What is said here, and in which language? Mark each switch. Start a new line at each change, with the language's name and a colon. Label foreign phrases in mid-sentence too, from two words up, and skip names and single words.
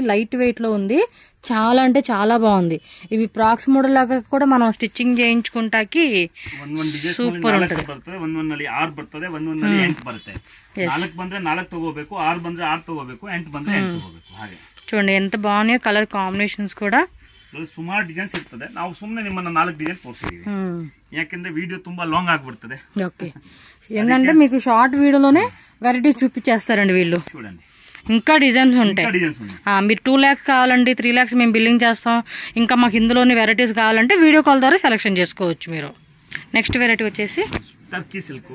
English: light weight
Telugu: లో ఉంది, చాలా అంటే చాలా బాగుంది. ఇవి
English: frocks model
Telugu: లాగా కూడా మనం స్టిచ్చింగ్ చేయించుకుంటాకి సూపర్ ఉంటుంది. చూడండి ఎంత బాగున్నాయో
English: colour combinations
Telugu: కూడా.
Kannada: ಸುಮಾರು ಡಿಸೈನ್ಸ್ ಇರ್ತದೆ. ನಾವು ಸುಮ್ಮನೆ ನಿಮ್ಮನ್ನ 4 ಡಿಸೈನ್ ತೋರಿಸಿದೀವಿ, ಯಾಕಂದ್ರೆ ವಿಡಿಯೋ ತುಂಬಾ ಲಾಂಗ್ ಆಗ್ಬಿಡ್ತದೆ.
Telugu: ఓకే, ఏంటంటే మీకు షార్ట్ వీడియోలోనే వెరైటీస్ చూపించేస్తారండి వీళ్ళు. చూడండి ఇంకా డిజైన్స్ ఉంటాయి. మీరు 2 lakhs కావాలండి, 3 lakhs మేము బిల్లింగ్ చేస్తాం, ఇంకా మాకు ఇందులోని వెరైటీస్ కావాలంటే
English: video call
Telugu: ద్వారా సెలెక్షన్ చేసుకోవచ్చు మీరు.
English: next variety
Telugu: వచ్చేసి టర్కీ సిల్క్.